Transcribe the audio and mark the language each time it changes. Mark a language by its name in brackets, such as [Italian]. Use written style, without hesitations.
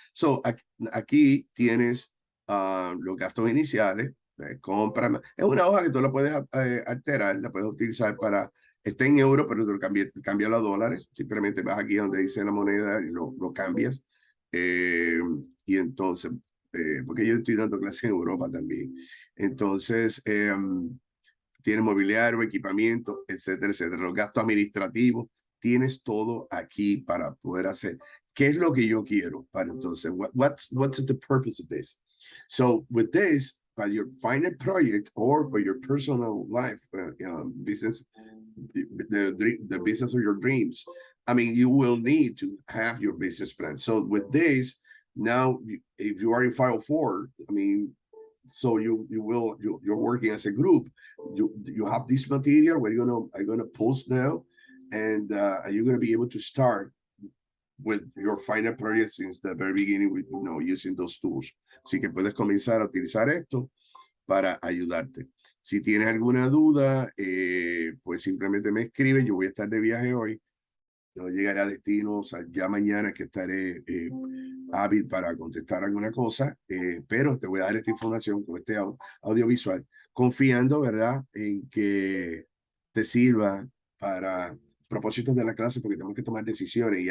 [Spanish] So aquí tienes los gastos iniciales, compra, es una hoja que tú la puedes alterar, la puedes utilizar para, está en euro, pero tú cambias a dólares, simplemente vas aquí donde dice la moneda y lo cambias, y entonces, porque yo estoy dando clases en Europa también, entonces, tiene mobiliario, equipamiento, etcétera, etcétera. Los gastos administrativos, tienes todo aquí para poder hacer. ¿Qué es lo que yo quiero? Para entonces, [English] what's the purpose of this? So with this, by your final project or for your personal life, business, the business of your dreams, I mean, you will need to have your business plan. So with this, now, if you are in 504, I mean, so you're working as a group. You have this material where I'm gonna post now, and you're gonna be able to start with your final project since the very beginning with using those tools. [Spanish] Así que puedes comenzar a utilizar esto para ayudarte. Si tienes alguna duda, pues simplemente me escribe. Yo voy a estar de viaje hoy. Yo llegaré a destino, o sea, ya mañana que estaré hábil para contestar alguna cosa, pero te voy a dar esta información con este audiovisual, confiando, ¿verdad?, en que te sirva para propósitos de la clase, porque tenemos que tomar decisiones.